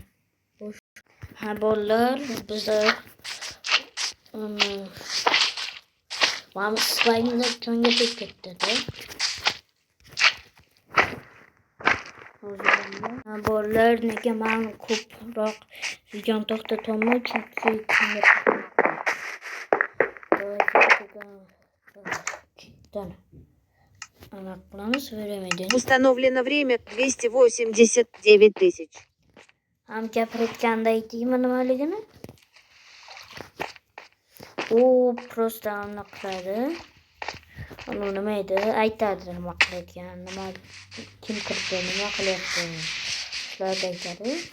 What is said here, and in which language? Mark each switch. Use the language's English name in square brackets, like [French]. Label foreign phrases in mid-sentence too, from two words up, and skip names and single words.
[Uzbek] Bolalar, bizlar mana slayimlar jonga tegib ketdi. Bolalar, nega men ko'proq videoni to'xtatolmayman, chunki [Russian] Установлено время 289 тысяч. [Uzbek] Gapirayotganda aytaymi nimaligini? U просто anaqa qiladi. Nima edi? Aytadi nima qilayotgan, kim kirdi, nima qilyapti. Shularga aytadi.